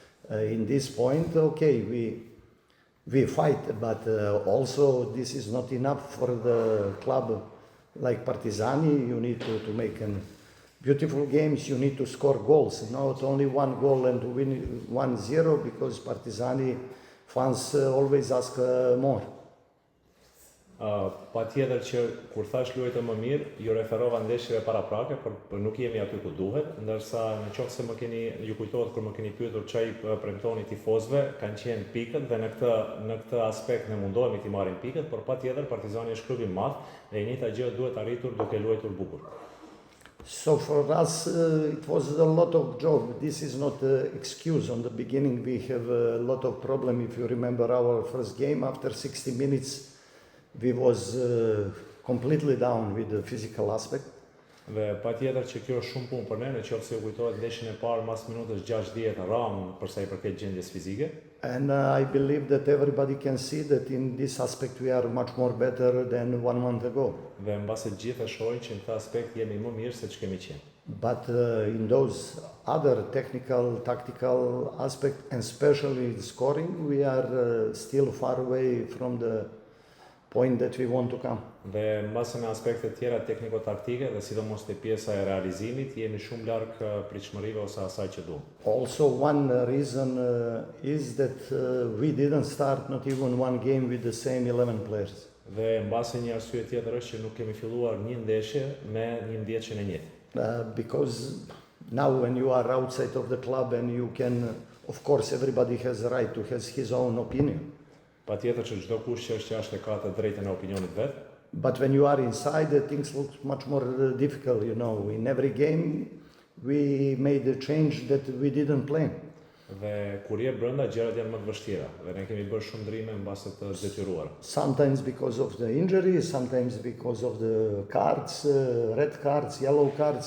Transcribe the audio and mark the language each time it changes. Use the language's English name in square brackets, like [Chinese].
[English] In this point, okay, we fight, but also this is not enough for the club like Partizani. You need to make beautiful games, you need to score goals, not only 1 goal and to win 1-0, because Partizani fans always ask more. [Albanian] Patjetër që kur thash luajtë më mirë, ju referova ndeshjeve paraprake, por nuk jemi aty ku duhet, ndërsa nëse ju kujtohet kur më keni pyetur çai premtoni tifozëve, kanë qenë pikët dhe në këtë aspekt ne mundohemi të marrim pikët, por patjetër Partizani është klub i madh dhe e njëjta gjë duhet arritur duke luajtur bukur. [English] So for us, it was a lot of job. This is not an excuse. On the beginning, we have a lot of problem. If you remember our first game, after 60 minutes, we was completely down with the physical aspect. [Albanian] Dhe patjetër që kjo është shumë punë për ne, nëse ju kujtohet ndeshjen e parë mas minutës 60 ram për sa i përket gjendjes fizike. [English] And I believe that everybody can see that in this aspect we are much more better than 1 month ago. [Albanian] Dhe mbase të gjithë e shohin që në këtë aspekt jemi më mirë se ç'kemi qenë. [English] But in those other technical, tactical aspects, and especially scoring, we are still far away from the point that we want to come. [Albanian] Dhe mbase në aspektet tjera tekniko-taktike dhe sidomos te pjesa e realizimit, jemi shumë larg pritshmërive ose asaj që duam. [English] Also, one reason is that we didn't start not even one game with the same 11 players. [Albanian] Dhe mbase një arsye tjetër është që nuk kemi filluar një ndeshje me 11-shën e njëjtë. [English] Because now when you are outside of the club and you can, of course, everybody has the right to have his own opinion. [Albanian] Patjetër që çdo kush që është jashtë ka të drejtën e opinionit vet. [English] But when you are inside, things look much more difficult, you know. In every game, we made a change that we didn't plan. [Albanian] Dhe kur je brenda, gjërat janë më të vështira dhe ne kemi bërë shumë ndryme mbase të detyruara. [English] Sometimes because of the injury, sometimes because of the cards, red cards, yellow cards.